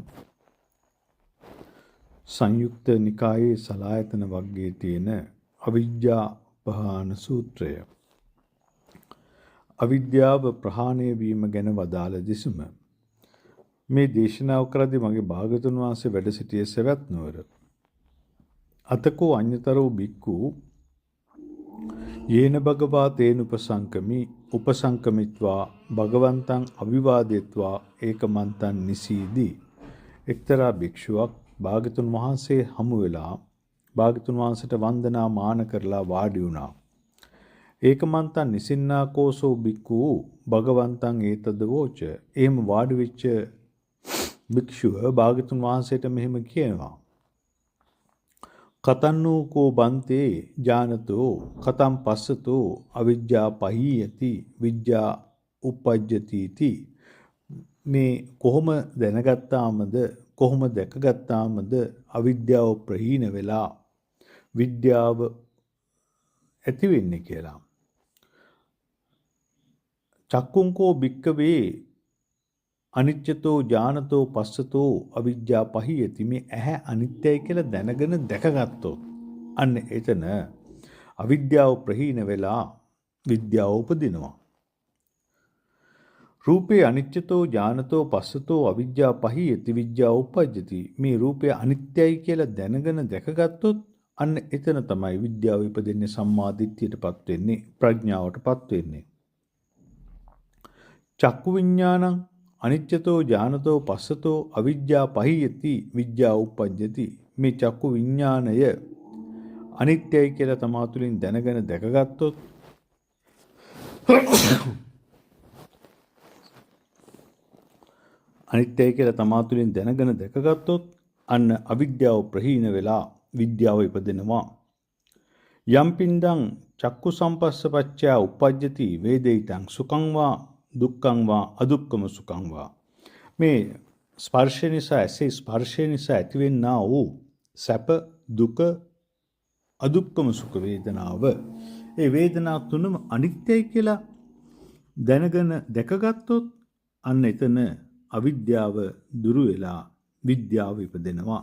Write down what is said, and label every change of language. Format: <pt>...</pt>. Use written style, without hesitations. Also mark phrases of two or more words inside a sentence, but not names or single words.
<si>සංයුක්ත නිකායේ සලායතන වර්ගයේ තියෙන අවිජ්ජා පහාන සූත්‍රය අවිද්‍යාව ප්‍රහාණය වීම ගැන වදාළ දිසුම මේ දේශනාව කරද්දී මගේ භාගතුන් වහන්සේ වැඩ සිටියේ සවැත් නුවර.</si> <pi>අතකෝ අඤ්‍යතරෝ බික්කු යේන භගවා තේන උපසංකමිත්වා භගවන්තං අවිවාදෙත්වා ඒකමන්තං නිසීදී.</pi> <si>එක්තරා භික්ෂුවක් භාගතුන් වහන්සේ හමු වෙලා භාගතුන් වහන්සේට වන්දනා මාන කරලා වාඩි වුණා.</si> <pi>ඒකමන්තං නිසින්නා කෝසෝ බික්කු භගවන්තං ඒතද වෝච.</pi> <si>එහෙම වාඩි වෙච්ච භික්ෂුව භාගතුන් වහන්සේට මෙහෙම කියනවා.</si> <pi>කතන්නෝ කෝ බන්තේ ඥානතෝ කතම් පස්සතෝ අවිජ්ජා පහීයති විජ්ජා උපජ්ජති ති.</pi> <si>මේ කොහොම දැනගත්තාමද කොහොම දැකගත්තාමද අවිද්‍යාව ප්‍රහීන වෙලා විද්‍යාව ඇති වෙන්නේ කියලා.</si> <pi>චක්කුංකෝ භික්කවේ අනිච්චතෝ ඥානතෝ පස්සතෝ අවිජ්ජා පහියති.</pi> <si>මේ ඇහැ අනිත්‍යයි කියලා දැනගෙන දැකගත්තොත් අන්න එතන අවිද්‍යාව ප්‍රහීන වෙලා විද්‍යාව උපදිනවා.</si> <pi>රූපේ අනිච්චතෝ ඥානතෝ පස්සතෝ අවිජ්ජා පහියති විජ්ජා උපජ්ජති.</pi> <si>මේ රූපය අනිත්‍යයි කියලා දැනගෙන දැකගත්තොත් අන්න එතන තමයි විද්‍යාව ඉපදෙන්නේ, සම්මා දිට්ඨියටපත් වෙන්නේ, ප්‍රඥාවටපත් වෙන්නේ.</si> <pi>චක්කු විඥානං අනිච්චතෝ ඥානතෝ පස්සතෝ අවිජ්ජා පහියති විජ්ජා උපජ්ජති.</pi> <si>මේ චක්කු විඥානය අනිත්‍යයි කියලා තමා තුළින් දැනගෙන දැකගත්තොත් අනිත්‍යයි කියලා තමා තුළින් දැනගෙන දැකගත්තොත් අන්න අවිද්‍යාව ප්‍රහීන වෙලා විද්‍යාව ඉපදෙනවා.</si> <pi>යම් පින්දං චක්කු සම්පස්සපච්චය උපජ්ජති වේදිතං සුඛං වා දුක්ඛං වා අදුක්ඛම සුඛං වා.</pi> <si>මේ ස්පර්ශය නිසා ඇසේ ස්පර්ශය නිසා ඇතිවෙනා වූ සැප දුක අදුක්ඛම සුඛ වේදනාව, ඒ වේදනා තුනම අනිත්‍යයි කියලා දැනගෙන දැකගත්තොත් අන්න එතන අවිද්‍යාව දුරු වෙලා විද්‍යාව ඉපදෙනවා.</si>